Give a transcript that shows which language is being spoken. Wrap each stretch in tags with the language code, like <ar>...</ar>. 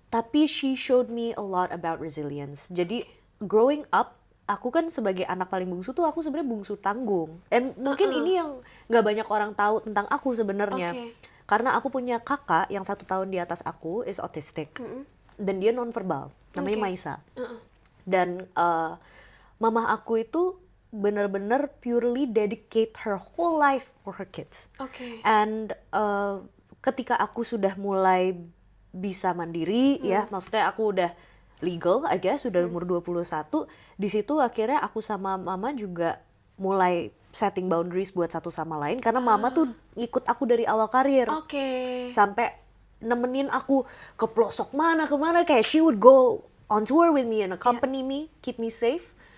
<en>Tapi she showed me a lot about resilience.</en> <id>Jadi</id> <en>growing up,</en> <id>aku kan sebagai anak paling bungsu tuh aku sebenarnya bungsu tanggung. Dan mungkin ini yang nggak banyak orang tahu tentang aku sebenarnya. Oke. Karena aku punya kakak yang 1 tahun di atas aku</id> <en>is autistic.</en> <id>Dan dia nonverbal, namanya Oke.</id> <en>Maisa.</en> <id>Dan mama aku itu benar-benar</id> <en>purely dedicate her whole life for her kids.</en> <id>Oke. And ketika aku sudah mulai bisa mandiri ya, maksudnya aku udah legal,</id> <en>I guess,</en> <id>udah umur 21, di situ akhirnya aku sama mama juga mulai</id> <en>setting boundaries</en> <id>buat satu sama lain karena mama tuh ikut aku dari awal karir. Oke. Sampai nemenin aku ke pelosok mana kemana, kayak</id> <en>she would go on tour with me and accompany me, keep me safe.</en>